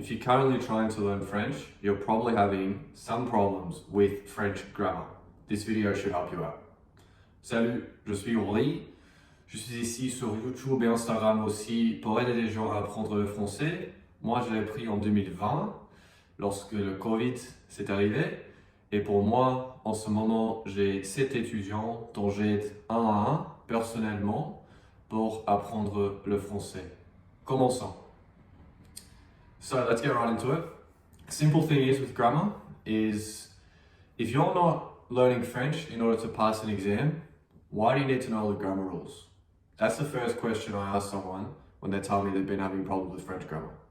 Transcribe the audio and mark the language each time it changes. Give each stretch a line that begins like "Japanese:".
English: If you're currently trying to learn French, you're probably having some problems with French grammar. This video should help you out.
French: Salut, je suis Rory. Je suis ici sur YouTube et Instagram aussi pour aider les gens à apprendre le français. Moi, je l'ai appris en 2020, lorsque le Covid s'est arrivé. Et pour moi, en ce moment, j'ai 7 étudiants dont j'aide un à un, personnellement, pour apprendre le français. Commençons.
English: So let's get right into it. Simple thing is with grammar is if you're not learning French in order to pass an exam, why do you need to know the grammar rules? That's the first question I ask someone when they tell me they've been having problems with French grammar.